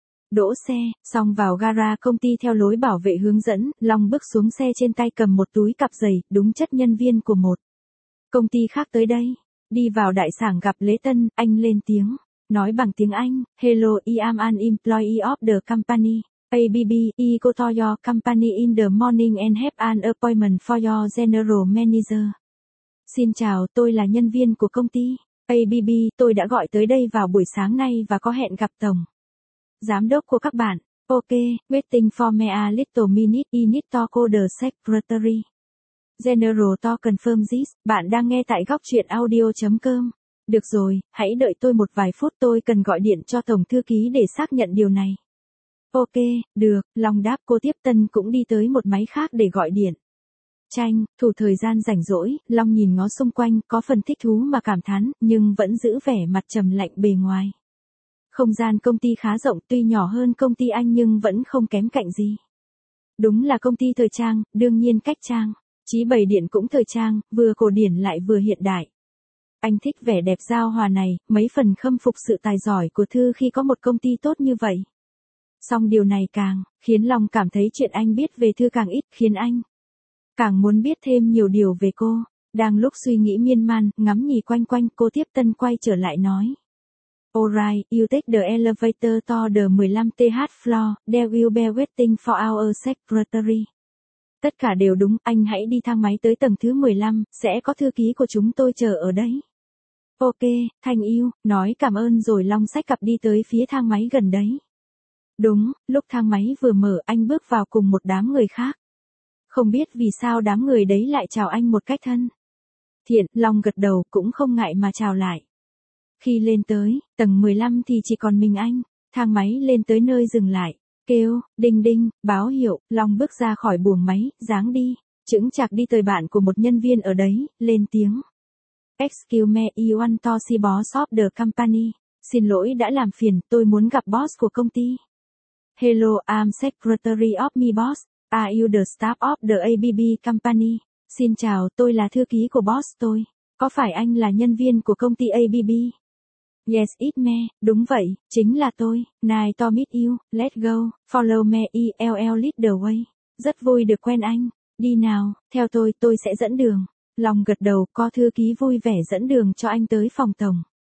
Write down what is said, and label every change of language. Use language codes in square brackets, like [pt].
[vi] Đỗ xe, xong vào gara công ty theo lối bảo vệ hướng dẫn, Long bước xuống xe trên tay cầm một túi cặp giày, đúng chất nhân viên của một công ty khác tới đây. Đi vào đại sảnh gặp Lễ Tân, anh lên tiếng, nói bằng tiếng Anh, [en] Hello, I am an employee of the company. ABB, I go to your company in the morning and have an appointment for your general manager. [vi] Xin chào, tôi là nhân viên của công ty ABB, tôi đã gọi tới đây vào buổi sáng nay và có hẹn gặp tổng giám đốc của các bạn. [en] Ok, waiting for me a little minute, I need to call the secretary. General to confirm this, [vi] bạn đang nghe tại gocchuyenaudio.com. Được rồi, hãy đợi tôi một vài phút, tôi cần gọi điện cho tổng thư ký để xác nhận điều này. Ok, được, Long đáp. Cô tiếp tân cũng đi tới một máy khác để gọi điện. Tranh thủ thời gian rảnh rỗi, Long nhìn ngó xung quanh, có phần thích thú mà cảm thán, nhưng vẫn giữ vẻ mặt trầm lạnh bề ngoài. Không gian công ty khá rộng, tuy nhỏ hơn công ty anh nhưng vẫn không kém cạnh gì. Đúng là công ty thời trang, đương nhiên cách trang trí bày điện cũng thời trang, vừa cổ điển lại vừa hiện đại. Anh thích vẻ đẹp giao hòa này, mấy phần khâm phục sự tài giỏi của Thư khi có một công ty tốt như vậy. Song điều này càng khiến Long cảm thấy chuyện anh biết về Thư càng ít, khiến anh càng muốn biết thêm nhiều điều về cô. Đang lúc suy nghĩ miên man, ngắm nhìn quanh, cô tiếp tân quay trở lại nói. [en] Alright, you take the elevator to the 15th floor, there will be waiting for our secretary. [vi] Tất cả đều đúng, anh hãy đi thang máy tới tầng thứ 15, sẽ có thư ký của chúng tôi chờ ở đấy. [en] Ok, thank you, [vi] nói cảm ơn rồi Long xách cặp đi tới phía thang máy gần đấy. Đúng, lúc thang máy vừa mở anh bước vào cùng một đám người khác. Không biết vì sao đám người đấy lại chào anh một cách thân thiện, Long gật đầu cũng không ngại mà chào lại. Khi lên tới, tầng 15 thì chỉ còn mình anh, thang máy lên tới nơi dừng lại. Kêu, đinh đinh, báo hiệu, Long bước ra khỏi buồng máy, dáng đi, chững chạc đi tới bạn của một nhân viên ở đấy, lên tiếng. [en] Excuse me, I want to see boss of the company. [vi] Xin lỗi đã làm phiền, tôi muốn gặp boss của công ty. [en] Hello, I'm Secretary of my boss. Are you the staff of the ABB company? [vi] Xin chào, tôi là thư ký của boss tôi. Có phải anh là nhân viên của công ty ABB? [en] Yes, it's me. [vi] Đúng vậy, chính là tôi. [en] Nice to meet you. Let's go. Follow me. ELL lead the way. [vi] Rất vui được quen anh. Đi nào, theo tôi sẽ dẫn đường. Long gật đầu, có thư ký vui vẻ dẫn đường cho anh tới phòng tổng.